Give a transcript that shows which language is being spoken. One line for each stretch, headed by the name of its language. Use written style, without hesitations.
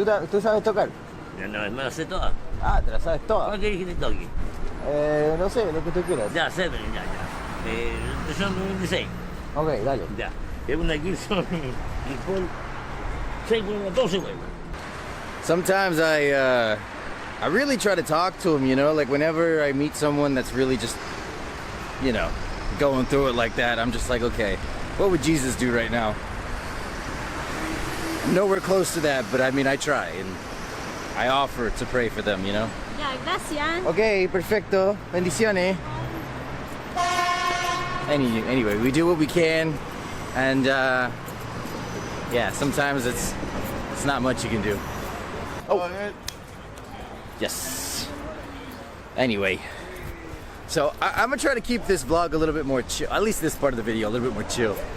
Spanish: ¿Tú sabes tocar? No, me la sé toda. Ah, te la sabes toda. ¿Cuál querés que te toque? No sé, lo que tú quieras. Ya, sé, pero ya. Son 96. Ok, dale. Ya. Es una Gibson y por 6 huevos, 12 huevos.
English: Sometimes I really try to talk to him, like whenever I meet someone that's really just, going through it like that, I'm just like, okay, what would Jesus do right now? I'm nowhere close to that, but I mean, I try and I offer to pray for them,
Spanish: Ya, gracias. Okay, perfecto. Bendiciones.
English: Anyway, we do what we can, and yeah, sometimes it's not much you can do. Oh, yes. Anyway, so I'm gonna try to keep this vlog a little bit more chill, at least this part of the video a little bit more chill.